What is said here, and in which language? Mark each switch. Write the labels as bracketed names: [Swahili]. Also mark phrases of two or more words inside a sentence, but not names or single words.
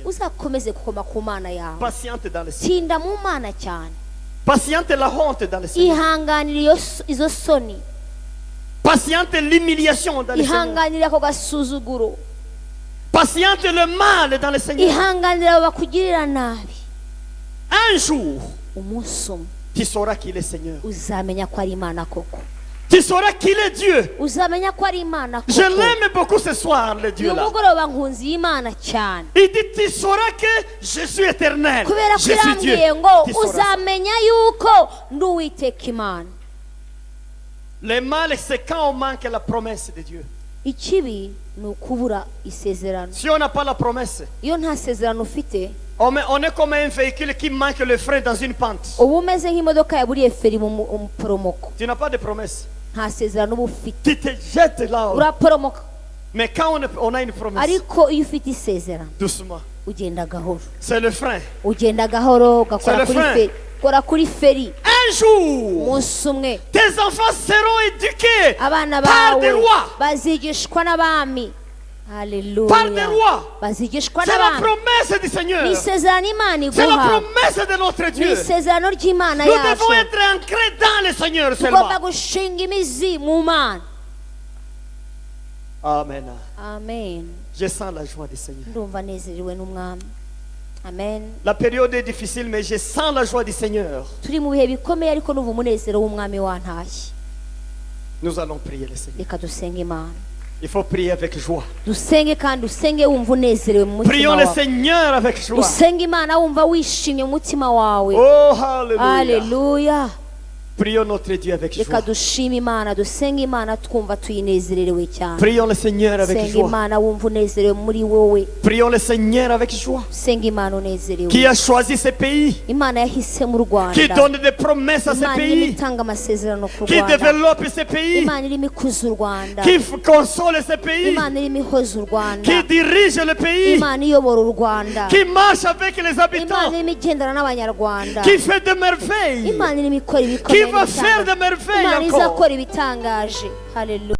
[Kinyarwanda] uzakomeze gukoma ku Mana yawe, [French] Patiente dans le Seigneur. [Kinyarwanda] tinda mu Mana cyane, [French] Patiente la honte dans le Seigneur. [Kinyarwanda] ihanganira izo soni, [French] Patiente l'humiliation dans le Seigneur. [Kinyarwanda] ihanganira ako gasuzuguro, [French] Patiente le mal dans le Seigneur. [Kinyarwanda] ihanganira abo bakugirira nabi. [French] Un jour, [Kinyarwanda] Umunsi umwe [French] tu sauras qu'il est Seigneur. [Kinyarwanda] uzamenya ko ari Imana koko, [French] Tu sauras qu'il est Dieu. [Kinyarwanda] uzamenya ko ari Imana [French] Je [Kinyarwanda] koko. [French] l'aime beaucoup ce soir, le [Kinyarwanda] uyu [French] Dieu là. [Kinyarwanda] mugoroba nkunzi y'Imana cyane, [French] Il dit, tu sauras que je suis éternel. [Kinyarwanda] kubera ko [French] Je suis Dieu. [Kinyarwanda] irambwiye ngo [French] Tu sauras. [Kinyarwanda] uzamenya yuko ndi Uwiteka Imana. [French] Le mal, c'est quand on manque la promesse de Dieu. [Kinyarwanda] Ikibi ni ukubura isezerano. [French] Si on n'a pas la promesse, [Kinyarwanda] Iyo nta sezerano ufite, [French] on est comme un véhicule qui manque le frein dans une pente. [Kinyarwanda] uba umeze nk'imodoka yaburiye feri mu poromoko, [French] Tu n'as pas de promesse. [Kinyarwanda] nta sezerano uba ufite, [French] Tu te jettes là-haut. [Kinyarwanda] uraporomoka. [French] Mais quand on a une promesse, [Kinyarwanda] Ariko iyo ufite isezerano [French] doucement, [Kinyarwanda] ugenda gahoro, [French] c'est le frein. [Kinyarwanda] ugenda gahoro, ugakora [French] C'est le [Kinyarwanda] kuri [French] frein. [Kinyarwanda] feri, ukora kuri feri. [French] Un jour, [Kinyarwanda] Umunsi umwe [French] tes enfants seront éduqués [Kinyarwanda] abana [French] par des [Kinyarwanda] bawe [French] rois. [Kinyarwanda] bazigishwa n'abami. Haleluya, [French] Par des rois. [Kinyarwanda] bazigishwa [French] C'est la [Kinyarwanda] n'abami. [French] promesse du Seigneur. [Kinyarwanda] Ni isezerano Imana [French] C'est la [Kinyarwanda] iguha, [French] promesse de notre [Kinyarwanda] ni [French] Dieu. [Kinyarwanda] isezerano ry'Imana [French] Nous devons [Kinyarwanda] yacu. [French] être ancrés dans le Seigneur seulement. [Kinyarwanda] Tugomba gushinga imizi mu Mana. Amen. Amen. [French] Je sens la joie du Seigneur. [Kinyarwanda] Ndumva nezerewe n'Umwami. Amen. [French] La période est difficile, mais je sens la joie du Seigneur. [Kinyarwanda] Turi mu bihe bikomeye ariko n'ubu umunezero w'Umwami wantashye. [French] Nous allons prier le Seigneur. [Kinyarwanda] Reka dusenge Imana. [French] Il faut prier avec joie. [Kinyarwanda] Dusenge kandi usenge wumva unezerewe mu mutima [French] Prions le [Kinyarwanda] wawe. [French] Seigneur avec joie. [Kinyarwanda] Usenge Imana wumva wishimye mu mutima wawe. [French] Oh, hallelujah. [Kinyarwanda] Haleluya. [French] Prions notre Dieu avec [Kinyarwanda] Reka [French] joie. [Kinyarwanda] dushime Imana, dusenge Imana twumva tuyinezerewe cyane. [French] Prions le Seigneur avec [Kinyarwanda] Senge [French] joie. [Kinyarwanda] Imana wumva unezerewe muri wowe. [French] Prions le Seigneur avec joie. [Kinyarwanda] Senge Imana unezerewe. [French] Qui a choisi ce pays, [Kinyarwanda] Imana yahise mu Rwanda. [French] qui donne des promesses à ce [Kinyarwanda] Imana irimo [French] pays, [Kinyarwanda] itanga amasezerano ku [French] qui [Kinyarwanda] Rwanda. [French] développe ce pays, [Kinyarwanda] Imana irimo ikuza u Rwanda. [French] qui console ce pays, [Kinyarwanda] Imana irimo ihoza u Rwanda. [French] qui dirige le pays, [Kinyarwanda] Imana iyobora u Rwanda. [French] qui marche avec les [Kinyarwanda] Imana [French] habitants, [Kinyarwanda] irimo igendana n'abanyarwanda. [French] qui fait des merveilles, [Kinyarwanda] Imana irimo ikora [French] qui [Kinyarwanda] ibikomeye [French] va faire des [Kinyarwanda] n'ibitangaza. [French] merveilles [Kinyarwanda] Imana [French] encore. [Kinyarwanda] izakora ibitangaje. Haleluya.